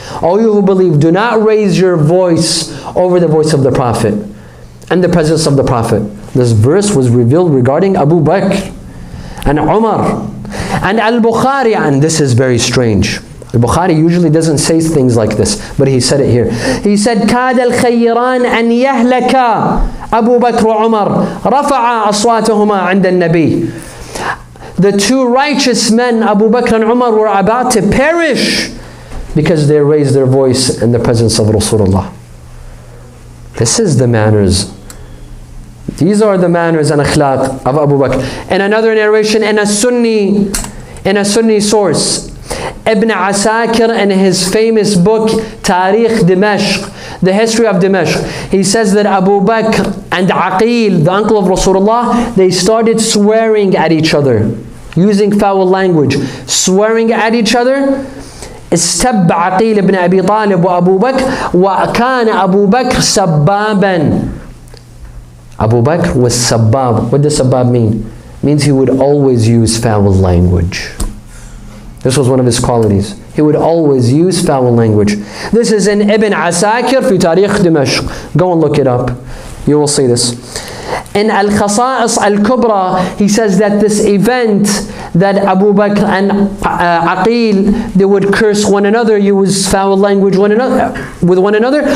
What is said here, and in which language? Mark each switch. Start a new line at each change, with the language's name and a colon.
English: All you who believe, do not raise your voice over the voice of the Prophet and the presence of the Prophet. This verse was revealed regarding Abu Bakr and Umar. And Al-Bukhari, and this is very strange. Al-Bukhari usually doesn't say things like this, but he said it here. He said,
Arabic: كَادَ الْخَيِّرَانِ أَنْ يَهْلَكَا أَبُو بَكْرُ وَعُمَرْ رَفَعَا أَصْوَاتُهُمَا عِنْدَ النَّبِي.
English: The two righteous men, Abu Bakr and Umar, were about to perish because they raised their voice in the presence of Rasulullah. This is the manners. These are the manners and akhlaq of Abu Bakr. In another narration, in a Sunni source, Ibn Asakir, in his famous book Tarikh Dimashq, the history of Dimashq, he says that Abu Bakr and Aqil, the uncle of Rasulullah, they started swearing at each other, using foul language, swearing at each other.
Arabic: استب عقيل بن أبي طالب وأبو بكر وكان أبو بكر سبابا.
English: Abu Bakr was sabab. What does sabab mean? It means he would always use foul language. This was one of his qualities. He would always use foul language. This is in Ibn Asakir fi Tarikh Dimashq. Go and look it up. You will see this. In Al-Khasa'is Al-Kubra, he says that this event that Abu Bakr and Aqil, they would curse one another, use foul language with one another.